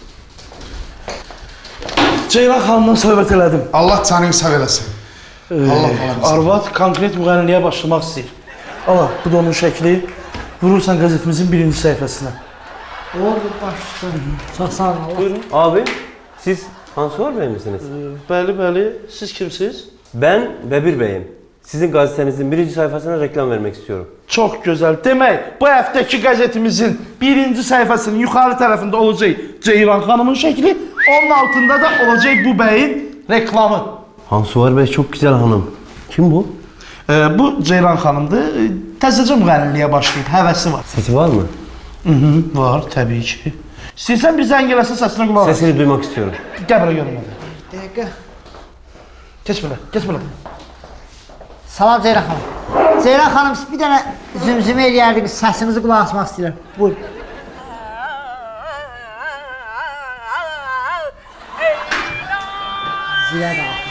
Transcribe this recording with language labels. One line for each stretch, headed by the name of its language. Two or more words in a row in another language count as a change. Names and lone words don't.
Azerbaijani: Ceyran xanımla söhbət elədim. Allah canını sağ eləsin. Arvad konkret müğənniliyə başlamaq istəyir. Allah, bu da onun şəkli. Vurursan qəzetimizin 1-ci səhifəsinə. Oldu, başlasın. Çox sağ olun. Buyurun.
Turkish: Abi, siz Hansuvar Bey misiniz?
Azerbaijani: Bəli. Siz kimsiniz?
Turkish: Ben Bebir Bey'im. Sizin gazetenizin 1. sayfasına reklam vermek istiyorum.
Azerbaijani: Çox gözəl. Demək, bu həftəki qəzetimizin 1-ci səhifəsinin yuxarı tərəfində olacaq Ceyran xanımın şəkli, onun altında da olacaq bu bəyin reklamı.
Turkish: Hansuvar Bey çok güzel hanım.
Azerbaijani: Kim bu? Bu Ceyran xanımdır. Təzəcə müğənniliyə başlayıb, həvəsi var.
Turkish: Sesi var mı?
Azerbaijani: Var, təbii ki. İstəyirsən bir zəng eləsin, səsinə qulaq as.
Turkish: Sesini duymak istiyorum.
Azerbaijani: Gəl bura görünmədə. Dəqiqə. Keç belə. Salam Ceyran xanım. Ceyran xanım, bir dənə zümzümə eləyərdik, səsinizi qulaq asmaq istəyirəm. Buyur. Zilə qalxın.